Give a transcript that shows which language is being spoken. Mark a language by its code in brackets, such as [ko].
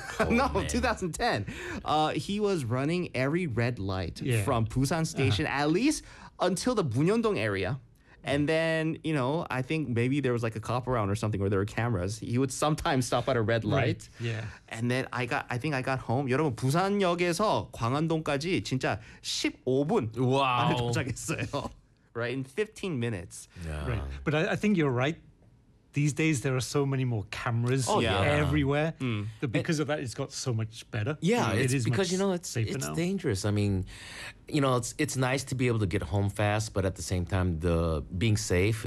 [en] No, 2010. He was running every red light from Busan Station, at least until the Bunyeondong area. And then, you know, I think maybe there was like a cop around or something where there were cameras. He would sometimes stop at a red light. Right. Yeah. And then I think I got home. [ko] 여러분, 부산역에서 광안동까지 진짜 15분 안에 도착했어요. [en] Right, in 15 minutes. Yeah. Right. But I think you're right. These days, there are so many more cameras everywhere. Mm. But because of that, it's got so much better. Yeah, it's dangerous. I mean, you know, it's nice to be able to get home fast, but at the same time, the being safe.